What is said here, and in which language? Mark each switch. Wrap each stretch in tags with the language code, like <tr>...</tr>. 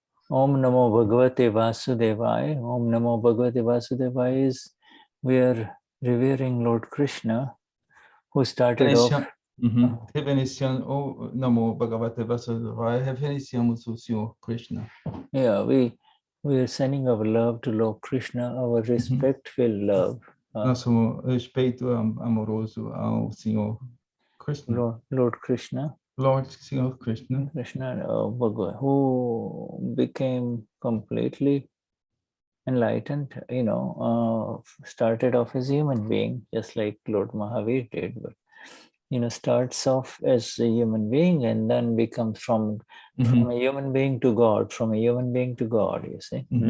<sa>Om Namo Bhagavate Vasudevaya.</sa> <en>Om Namo Bhagavate Vasudevaya is we are revering Lord Krishna, who started off.</en> <pt>Reverenciando Namo Bhagavate Vasudevaya, reverenciamos o Senhor Krishna.</pt> <en>Yeah, we are sending our love to Lord Krishna, our respectful love.</en> <pt>Nosso respeito amoroso ao Senhor Krishna.</pt> <en>Lord Krishna. Lord</en> <pt>Senhor Krishna.</pt> <en>Krishna, who became completely enlightened, started off as a human being, just like Lord Mahavir did, but starts off as a human being and then becomes from a human being to God, from a human being to God, you see.</en>